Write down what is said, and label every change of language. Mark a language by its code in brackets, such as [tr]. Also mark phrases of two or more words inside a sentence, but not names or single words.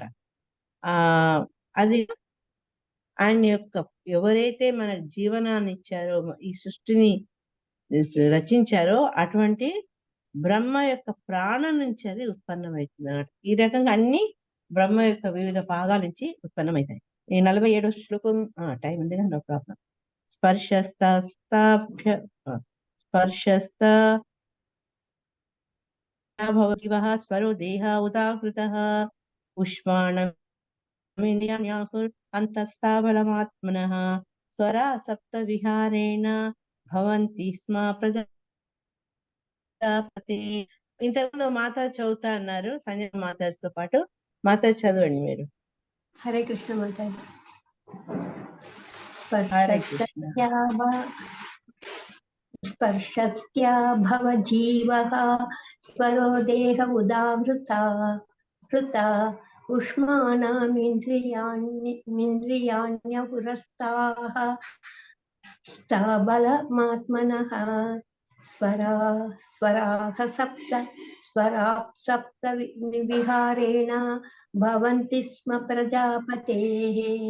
[te] అది ఆయన యొక్క ఎవరైతే మన జీవనాన్ని ఇచ్చారో, ఈ సృష్టిని రచించారో అటువంటి బ్రహ్మ యొక్క ప్రాణం నుంచి అది ఉత్పన్నమవుతుంది అన్నమాట. ఈ రకంగా అన్ని బ్రహ్మ యొక్క వివిధ భాగాల నుంచి ఉత్పన్నమవుతాయి. ఈ 47వ శ్లోకం టైం ఉంది కదా, [en] no problem. [sa] స్పర్శస్థ भवजीवः स्वरो देह उदाहृतः उष्माणमिन्द्रियाण्याहुर् अन्तस्ताबलमात्मनः स्वरा सप्तविहारेण భవంతి స్మ ప్రజాపతి. [te] ఇంతకుముందు మాత చదువుతా అన్నారు సంజయ్ మాతాతో పాటు. మాత చదవండి మీరు. హరే కృష్ణ మాతాజీ. హరే కృష్ణ. [sa] స్పర్శత్యా భవజీవః స్వరో దేహ ఉదాహృత ఉష్మాణమింద్రియాణ్యపురస్తాః స్థాబలమాత్మనః స్వరాः సప్త విహారేణ భవంతి స్మ ప్రజాపతేః.